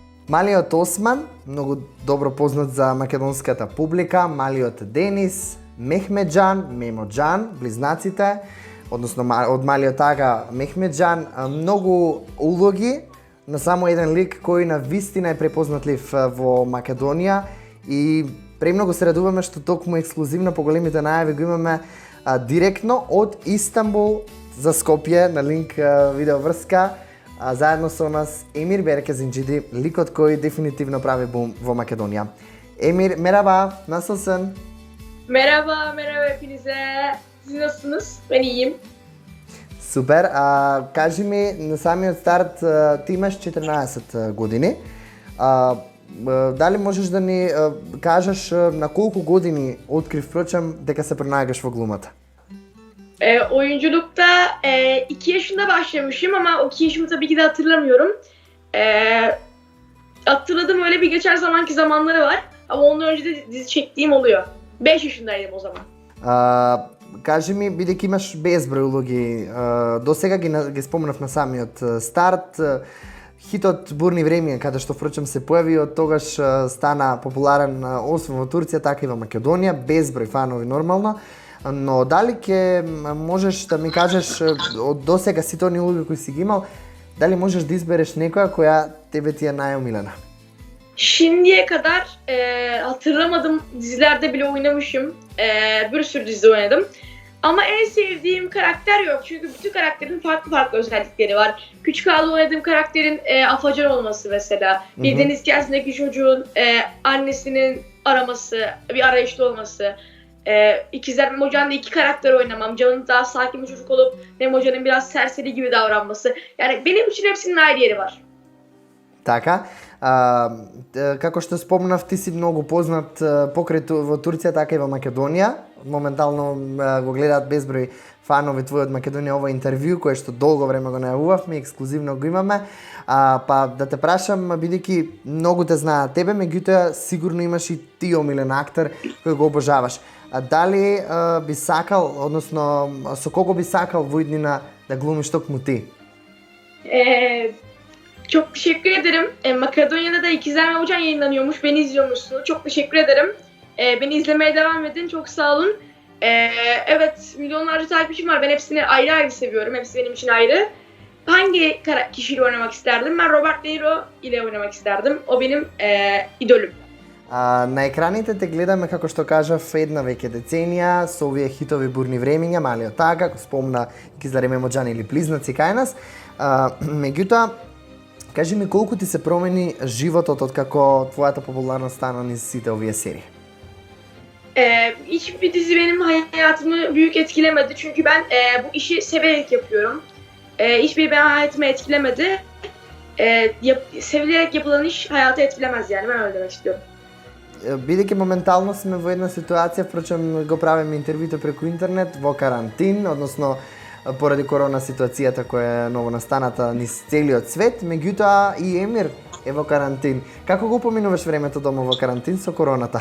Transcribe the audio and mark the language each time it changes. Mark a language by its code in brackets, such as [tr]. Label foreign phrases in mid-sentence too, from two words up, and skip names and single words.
[mk] Малиот Осман, многу добро познат за македонската публика, малиот Денис, Мехмеджан, Мемоджан, близнаците, односно од малиот Ага Мехмеджан, многу улоги на само еден лик кој на вистина е препознатлив во Македонија и премногу се радуваме што токму ексклузивно по големите најави го имаме директно од Истанбул за Скопје на линк видеоврска. Заедно со нас Емир Беркезинџиди, ликот кој дефинитивно прави бум во Македонија. [tr] Emir merhaba, nasılsın? Merhaba hepinize. Siz nasılsınız? Ben iyiyim. [mk] Супер. Кажи ми, на самиот старт ти имаш 14 години. Дали можеш да ни кажеш на колку години открив впрочем дека се пронајгаш во глумата? [tr] Oyunculukta 2 yaşında başlamışım ama o 2 yaşımı tabii ki de hatırlamıyorum. Hatırladığım öyle bir geçer zamanki zamanları var ama ondan önce de dizi çektiğim oluyor. 5 yaşındaydım o zaman. [mk] Кажи ми, бидејќи имаш безброј улоги, до сега ги спомнав на самиот старт, хитот Бурни времиња, каде што впрочем се појави, од тогаш стана популарен освен во Турција, така и во Македонија, безброј фанови нормално. Но дали ќе можеш да ми кажеш од досега сите оние улоги кои си ги имал, дали можеш да избереш некоја која тебе ти е најомилена? [tr] Şimdiye kadar hatırlamadığım dizilerde bile oynamışım. Bir sürü dizi oynadım. Ama en sevdiğim karakter yok. Çünkü bütün karakterin farklı özellikleri var. Küçük Ağa'da oynadığım karakterin afacan olması mesela. Bir deniz hikayesindeki çocuğun annesinin araması, bir arayışta olması. İkizler Memo Can'da 2 karakter oynamam. Can'ın daha sakin bir çocuk olup Memo Can'ın biraz serseri gibi davranması. Yani benim için hepsinin ayrı yeri var. [mk] Така, како што спомнав, ти си многу познат покрај во Турција, така и во Македонија. Моментално го гледаат безброј фанови твои од Македонија ова интервју, кое што долго време го најавувавме, ексклузивно го имаме. Па да те прашам, бидејќи многу те знаат тебе, меѓутоа сигурно имаш и ти омилен актер кој го обожаваш. Дали би сакал, односно со кого би сакал во иднина да глумиш токму ти? [tr] Çok teşekkür ederim. Makedonya'da da İkizler Memo Can yayınlanıyormuş. Beni izliyormuşsunuz. Çok teşekkür ederim. Beni izlemeye devam edin. Çok sağ olun. Evet, milyonlarca takipçim var. Ben hepsini ayrı ayrı seviyorum. Hepsi benim için ayrı. Hangi kişiyle oynamak isterdim? Ben Robert De Niro ile oynamak isterdim. O benim idolüm. [mk] На екраните те гледаме, како што кажав, една веќе деценија со овие хитови Бурни времиња, Малиот Ага, како спомна Кизлар Мемо Джан или Близнаци кај нас. Меѓутоа, кажи ми колку ти се промени животот од како твојата популарност стана низ сите овие серии? [tr] Hiçbir dizi benim hayatımı büyük etkilemedi. Çünkü ben bu işi severek yapıyorum. Hiçbir benim hayatımı etkilemedi. Sevilerek yapılan iş hayatı etkilemez yani. Ben öyle demek istiyorum. [mk] Бидејќи моментално сме во една ситуација, впрочем го правиме интервјуто преку интернет во карантин, односно поради корона ситуацијата која е ново настаната низ целиот свет, меѓутоа и Емир е во карантин. Како го поминуваш времето дома во карантин со короната?